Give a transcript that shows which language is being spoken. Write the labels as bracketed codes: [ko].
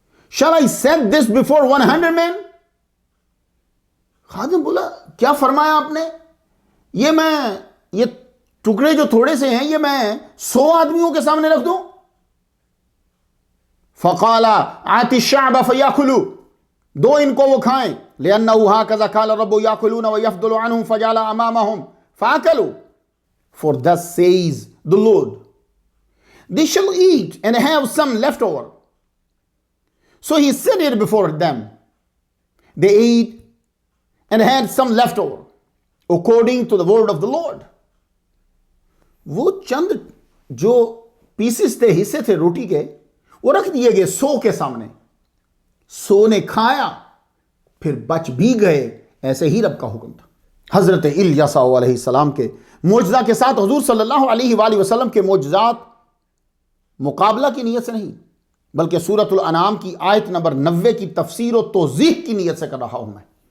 [en] Shall I set this before 100 men؟ [ur] خادم بولا کیا فرمایا آپ نے؟ یہ ٹکڑے جو تھوڑے سے ہیں یہ میں 100 آدمیوں کے سامنے رکھ دوں؟ [ar] فقال آتی الشعب فیاکلوا، [ur] دو ان کو وہ کھائیں، [ar] لأنه هكذا قال الرب يأكلون ويفضل عنهم فجعل أمامهم فأكلوا، [en] for thus says the Lord, they shall eat and have some left over. So he set it before them. They ate and had some left over, according to the word of the Lord. [ur] وہ چند جو pieces تھے، حصے تھے روٹی کے، وہ رکھ دیے گئے سو کے سامنے. سو نے کھایا، پھر بچ بھی گئے. ایسے ہی رب کا حکم تھا. حضرت الیسا علیہ السلام کے معجزہ کے ساتھ حضور صلی اللہ علیہ وآلہ وسلم کے معجزات مقابلہ کی نیت سے نہیں، بلکہ سورۃ الانعام کی آیت نمبر 90 کی تفسیر و توضیح کی نیت سے کر رہا ہوں میں.